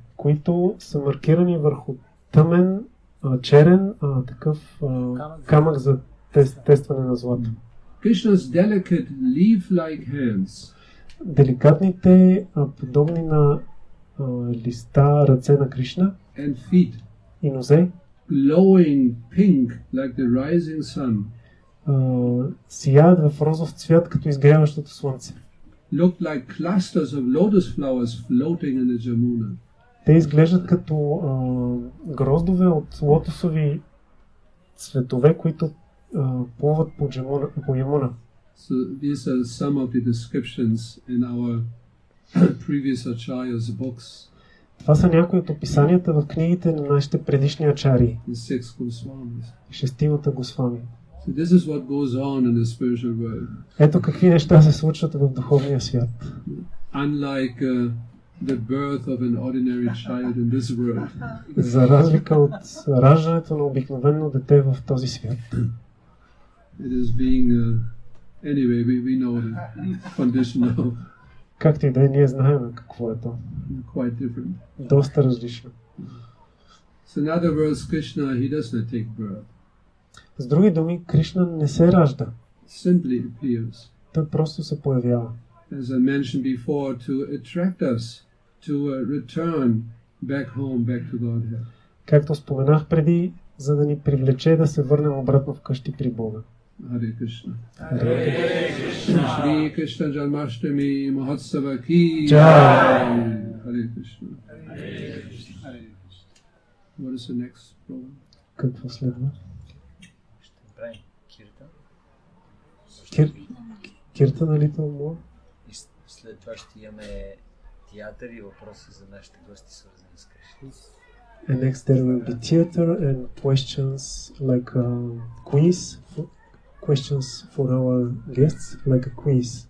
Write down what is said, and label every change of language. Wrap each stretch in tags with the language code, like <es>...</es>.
<bg>които са маркирани върху тъмен, черен такъв камък за тестване на злато?</bg> <en>Krishna's delicate leaf-like hands,</en> <bg>деликатните, подобни на листа ръце на Кришна,</bg> <en>and feet,</en> <bg>и нозе,</bg> <en>glowing pink like the rising sun,</en> <bg>сияят в розов цвят като изгряващото слънце.</bg> <en>looked like clusters of lotus flowers floating in the Jamuna.</en> <bg>Те изглеждат като гроздове от лотосови цветове, които плуват по Ямуна.</bg> <en>So these are some of the descriptions in our previous acharyas' books.</en> <bg>Това са някои от описанията в книгите на нашите предишни ачари.</bg> <en>the 6 Goswamis.</en> <bg>Шестимата Госвами.</bg> <en>So this is what goes on in the spiritual world.</en> <bg>Ето какви неща се случват в духовния свят.</bg> <en>Unlike the birth of an ordinary child in this world.</en> <bg>За разлика от раждането на обикновено дете в този свят.</bg> <en>It is being anyway, we know the condition now.</en> <bg>Както и да е, ние знаем какво е то.</bg> <en>Quite different.</en> <bg>Доста различно.</bg> <en>So in other words, Krishna, he does not take birth.</en> <bg>С други думи, Кришна не се ражда.</bg> <en>Simply appears.</en> <bg>Той просто се появява.</bg> <en>As I mentioned before, to attract us to return back home, back to Godhead.</en> <bg>Както споменах преди, за да ни привлече да се върнем обратно вкъщи при Бога.</bg> <sa>Hare Krishna.</sa> <hi>Shri Krishna Janmащами Mahotsava ki Jai.</hi> <sa>Hare Krishna.</sa> <en>What is the next program?</en> <bg>Какво следва? Ще правим кирта. Кирта на Little More? И след това ще имаме театър и въпроси за нашите гости, свързани с Кришна.</bg> <en>And next there will be theater and questions like quiz. Questions for our guests, like a quiz.</en>